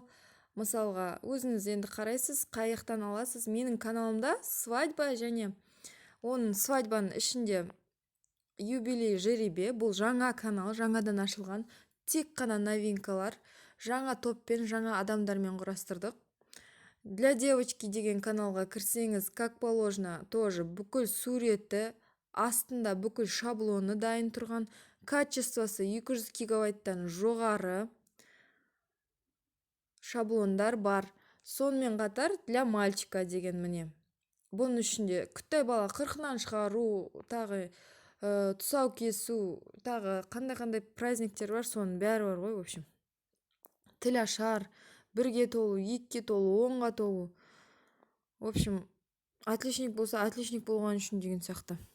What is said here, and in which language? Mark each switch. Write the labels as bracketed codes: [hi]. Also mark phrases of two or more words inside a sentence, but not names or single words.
[kk] Мысалға, өзіңіз енді қарайсыз, қайықтан аласыз. Менің каналымда свадьба және оның свадьбаның ішінде юбилей жеребе. Бұл жаңа канал, жаңадан ашылған. Тек қана новинкалар, жаңа топпен, жаңа адамдармен құрастырдық. [ru] Для девочки [kk] деген каналға кірсеңіз, [ru] как положено, тоже [kk] бүкіл суреті, астында бүкіл шаблоны дайын тұрған. Качествосы 200 гигабайттан жоғары шаблондар бар. Сонымен қатар [ru] для мальчика [kk] деген міне. Бұның ішінде күттай бала 40-нан шығару, тағы тұсау кесу, тағы қандай праздниктер бар, соның бәрі бар ғой, [ru] в общем. [kk] Тіл ашар, 1-ге толу, 2-ге толу, 10-ға толу. [ru] В общем, [kk] отличник болса, отличник болған үшін деген сияқты.